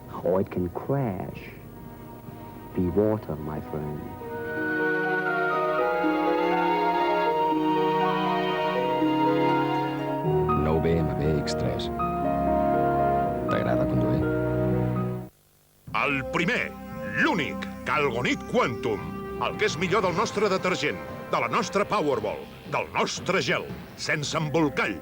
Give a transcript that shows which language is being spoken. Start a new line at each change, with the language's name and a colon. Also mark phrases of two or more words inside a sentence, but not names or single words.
English: or it can crash. Be water, my friend.
Catalan: Nou BMW X3. T'agrada conduir? El primer, l'únic, Calgonit Quantum. El que és millor del nostre detergent, de la nostra Powerball, del nostre gel, sense embolcall.